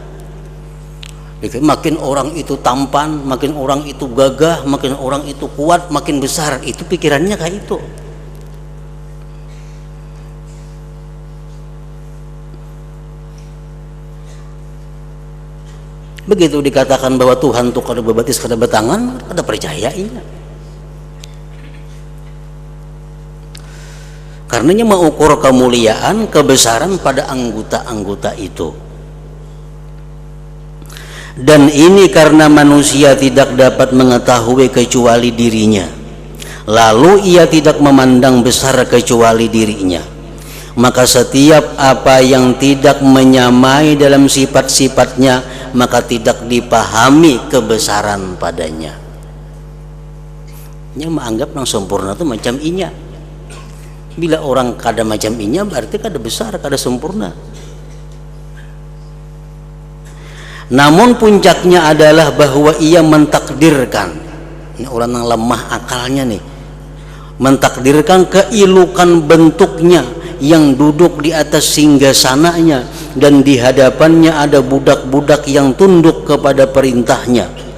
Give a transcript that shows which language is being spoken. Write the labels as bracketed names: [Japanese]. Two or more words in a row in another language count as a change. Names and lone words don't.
[Indonesian] Makin orang itu tampan, makin orang itu gagah, makin orang itu kuat, makin besar. Itu pikirannya kayak itu. [Banjar] Begitu dikatakan bahwa Tuhan itu kada berbatis, kada bertangan, kada percayainya. [Indonesian] Karenanya mengukur kemuliaan, kebesaran pada anggota-anggota itu. Dan ini karena manusia tidak dapat mengetahui kecuali dirinya, lalu ia tidak memandang besar kecuali dirinya. Maka setiap apa yang tidak menyamai dalam sifat-sifatnya, maka tidak dipahami kebesaran padanya. [Banjar] Nya menganggap yang sempurna itu macam inya. Bila orang kada macam inya berarti kada besar, kada sempurna. [Indonesian] Namun puncaknya adalah bahwa ia mentakdirkan, ini orang yang lemah akalnya nih, mentakdirkan keilukan bentuknya yang duduk di atas singgasananya dan di hadapannya ada budak-budak yang tunduk kepada perintahnya.